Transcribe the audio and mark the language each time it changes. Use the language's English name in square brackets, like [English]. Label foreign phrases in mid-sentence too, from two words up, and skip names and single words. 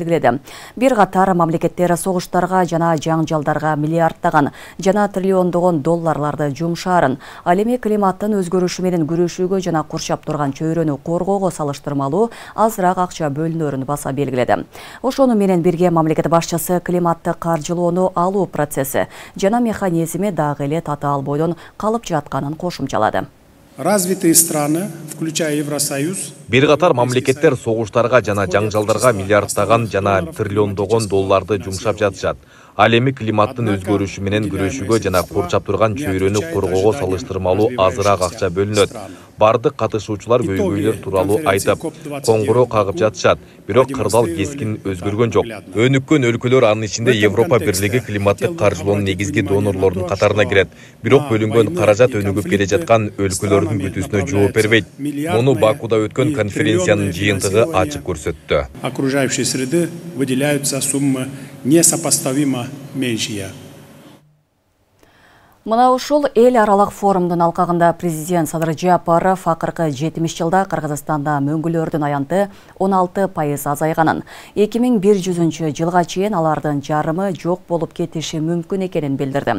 [Kyrgyz] Бир катар мамлекеттер согуштарга жана жаңжалдарга миллиарддаган жана триллиондогон долларларды жумшаарын, ал эми климаттын өзгөрүшү менен күрөшүүгө жана курчап турган чөйрөнү коргоого салыштырмалуу азыраак акча бөлүнөрүн баса белгиледи. Ошону менен бирге мамлекет башчысы климатты каржылоону алуу процесси жана механизми дагы эле татаал бойдон калып жатканын кошумчалады. [Russian] Развитые страны, включая Евросоюз, [Kyrgyz] бир катар мамлекеттер согуштарга жана жаңжалдарга миллиарддаган жана триллиондогон долларды жумшап жатышат. Ал эми климаттын өзгөрүшү менен күрөшүүгө жана курчап турган чөйрөнү коргоого салыштырмалуу азыраак акча бөлүнөт. Бардык катышуучулар көйгөйлөр тууралуу айтып, коңгуроо кагып жатышат, бирок кырдаал кескин өзгөргөн жок. Өнүккөн өлкөлөр анын ичинде Европа Бирлиги климаттык каржылоонун негизги донорлорунун катарына кирет. Бирок бөлүнгөн каражат өнүгүп келе жаткан өлкөлөрдүн күтүүсүнө жооп бербейт. Муну Бакуда өткөн конференциянын жыйынтыгы ачык көрсөттү. [Russian] Окружающей среды выделяются суммы несопоставимо меньшие. [Kyrgyz] Мына ушул эл аралык форумдун алкагында президент Садыр Жапаров акыркы 70 жылда Кыргызстанда мөңгүлөрдүн аянты 16% азайганын, 2100 жылга чейин алардын жарымы жок болуп кетиши мүмкүн экенин билдирди.